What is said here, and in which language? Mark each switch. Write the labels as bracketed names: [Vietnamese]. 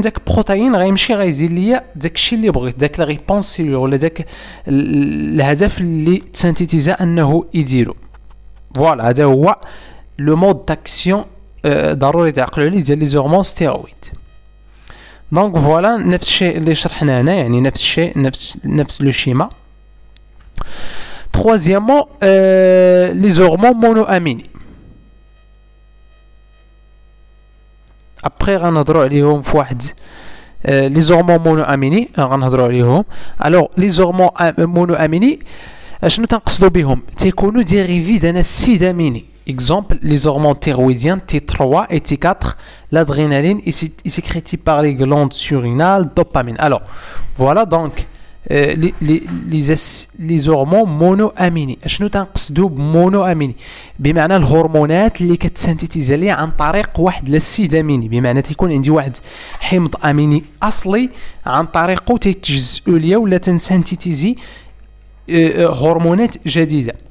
[Arabic] داك بروتين غيمشي غيزيد ليا داكشي اللي بغيت، داك لا ريبونس سيلول ولا داك الهدف اللي تسانتيتيزا انه يديرو. فوالا هذا هو [French] لو مود داكسيون [Arabic] ضروري تعقلوا عليه ديال لي زورمون ستيرويد. دونك فوالا نفس الشيء اللي شرحنا هنا، يعني نفس الشيء، نفس لو شيما. [French] troisièmement les hormones monoaminiques. [Arabic] après غنهضروا عليهم في واحد [French] لي زورمون مونواميني [Arabic] غنهضروا عليهم. الوغ لي زورمون مونواميني شنو تنقصدوا بهم؟ تيكونوا ديريفي دان السيد اميني. [French] exemple les hormones thyroïdiennes T3 et T4, l'adrénaline est sécrétée par les glandes surrénales, dopamine. Alors voilà donc les hormones monoaminiques. [Arabic] شنو تنقصدوا بمونواميني؟ بمعنى الهرمونات اللي كتسانتيتيزا لي عن طريق واحد السيد اميني، بمعنى تيكون عندي واحد حمض اميني اصلي عن طريقه تيتجزئوا ليا ولا تنسانتيتيزي هرمونات جديده.